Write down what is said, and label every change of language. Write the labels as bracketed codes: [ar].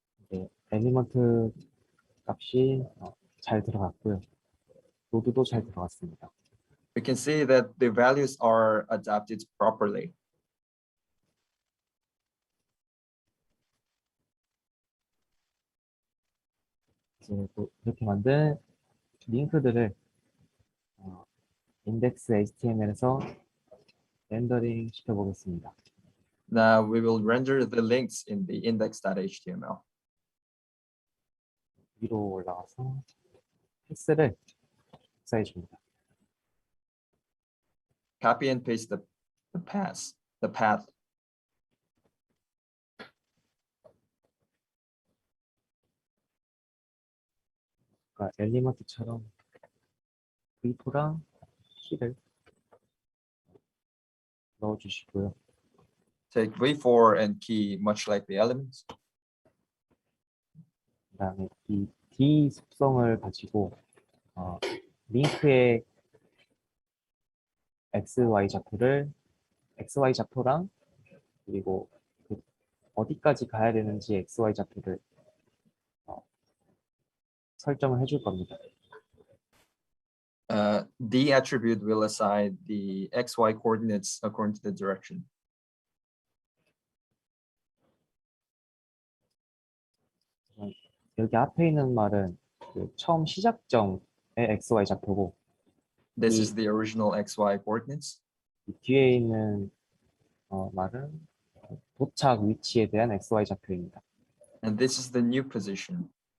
[ko] 네, 엘리먼트 값이 잘 들어갔고요. 노드도 잘 들어갔습니다. [en] We can see that the values are adapted properly. [ko] 이제 또 이렇게 만든 링크들을 인덱스 HTML에서 렌더링 시켜보겠습니다. [en] Now we will render the links in the index.html. [ko] 위로 올라가서 패스를 복사해 줍니다. [en] Copy and paste the path. [ko] 그러니까 엘리먼트처럼 V4랑 키를 넣어주시고요. [en] Take v4 and key much like the elements. [ko] 그다음에 이 D 속성을 가지고 링크의 XY 좌표랑 그리고 그 어디까지 가야 되는지 XY 좌표를 설정을 해줄 겁니다. [en] The attribute will assign the XY coordinates according to the direction. [ko] 여기 앞에 있는 말은 그 처음 시작점의 XY 좌표고 [en] This is the original XY coordinates. [ko] 이 뒤에 있는 말은 도착 위치에 대한 XY 좌표입니다. [en] And this is the new position.